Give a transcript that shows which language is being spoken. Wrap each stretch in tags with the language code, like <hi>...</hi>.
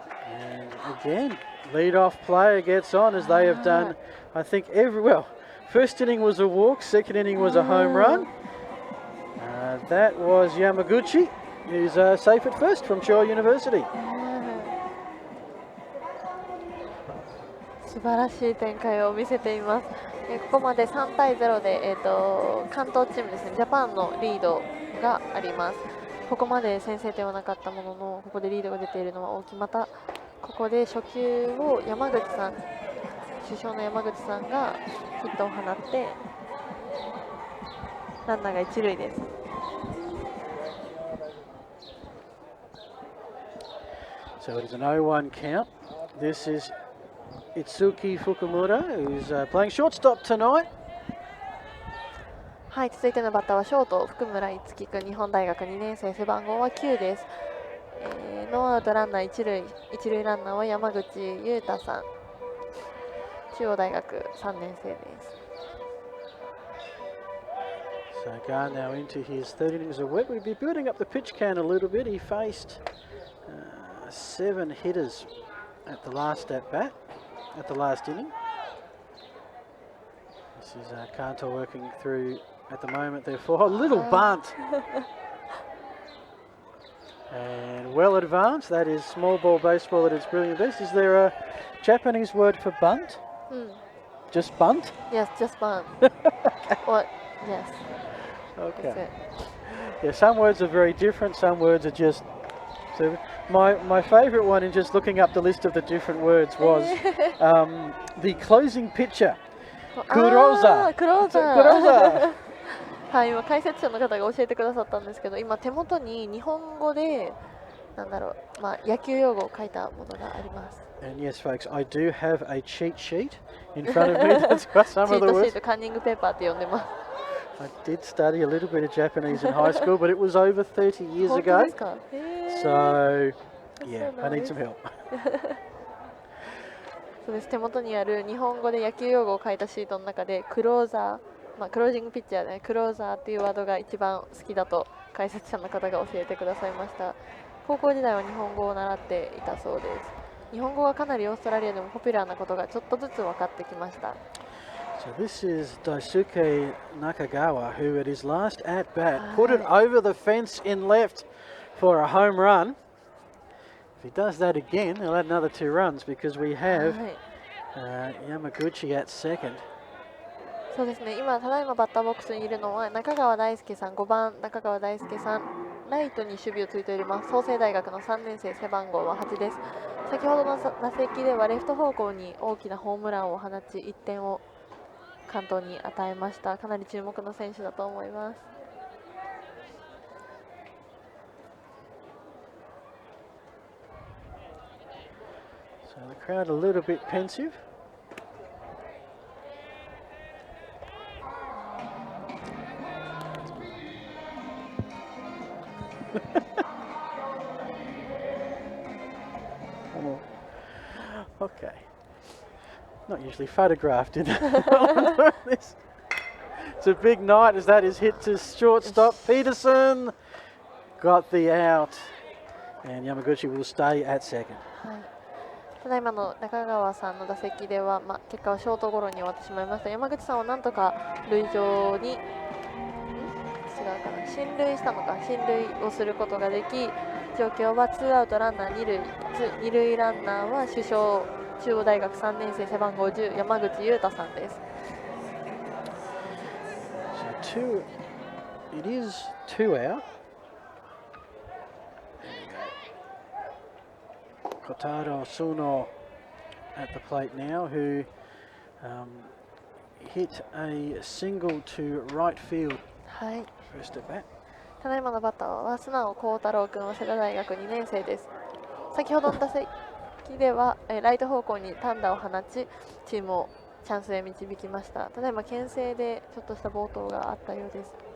<en>And again, lead-off player gets on as they have done, I think, first inning was a walk, second inning was a home run. That was Yamaguchi, who's safe at first from Showa University.</en> <ja>素晴らしい展開を見せています。ここまで3対0で、関東チームですね、ジャパンのリードがあります。ここまで先制点はなかったものの、ここでリードが出ているのは大きい。また、ここで初球を山口さん、主将の山口さんがヒットを放って、ランナーが一塁です。</ja> <en>So it is an 0-1 count. This is Itsuki Fukumura, who's playing shortstop tonight.</en> <ja>はい、続いてのバッターはショート福村いつき君、日本大学2年生、背番号は9です。ノーアウトランナー一塁ランナーは山口優太さん、中央大学3年生です。</ja> <en>So Gar now into his third innings of work. We'll be building up the pitch count a little bit. He faced 7 hitters at the last at bat, at the last inning. This is Kanto working through at the moment, therefore. A little bunt. And well advanced. That is small ball baseball at its brilliant best. Is there a Japanese word for bunt? Just bunt? Yes, just bunt. What? Yes. Okay. Yeah, some words are very different. Some words are just. So my favourite one in just looking up the list of the different words was the closing pitcher. Kuroza. Kuroza.</en> <ja>はい、今解説者の方が教えてくださったんですけど、今手元に日本語でなんだろう、野球用語を書いたものがあります。</ja> <en>And yes, folks, I do have a cheat sheet in front of me. That's got some of the</en> <ja>チートシ</ja> <en>words.</en> <ja>ート、カンニングペーパーって呼んでます。</ja> <en>I did study a little bit of Japanese in high school, but it was over 30 years</en> <ja>本当</ja> <en>ago.</en> <ja>ですか？</ja> <en>So, yeah, so I need nice. some help.</en> <ja>そうです。手元にある日本語で野球用語を書いたシートの中でクローザー、クロージングピッチャーで、クローザーっていうワードが一番好きだと解説者の方が教えてくださいました。高校時代は日本語を習っていたそうです。日本語はかなりオーストラリアでもポピュラーなことがちょっとずつ分かってきました。</ja> <en>So this is Daisuke Nakagawa, who at his last at bat put it over the fence in left for a home run. If he does that again, he'll add another 2 runs because we have Yamaguchi at second.</en> <ja>そうですね、今ただいまバッターボックスにいるのは中川大輔さん、5番中川大輔さん、ライトに守備をついております。創成大学の3年生、背番号は8です。先ほどの打席ではレフト方向に大きなホームランを放ち1点を関東に与えました。かなり注目の選手だと思います。</ja> <en>So the crowd a little bit pensive. Okay. Not usually photographed in this. It's a big night as that is hit to shortstop. Peterson got the out, and Yamaguchi will stay at second.</en> <ja>ただいまの中川さんの打席では、結果はショートゴロに終わってしまいました。山口さんはなんとか塁上に進塁したのか、進塁をすることができ、状況はツーアウトランナー二塁ランナーは主将中央大学3年生、背番号10山口優太さんです。</ja> <en>So it is 2 out. Kotaro Suno at the plate now, who hit a single to right field.</en> <ja>はい。</ja> <en>First at bat.</en> <ja>ただいまのバッターは素直幸太郎君は世田大学2年生です。先ほどの打席ではライト方向に単打を放ち、チームをチャンスへ導きました。ただいま牽制でちょっとした暴投があったようです。</ja>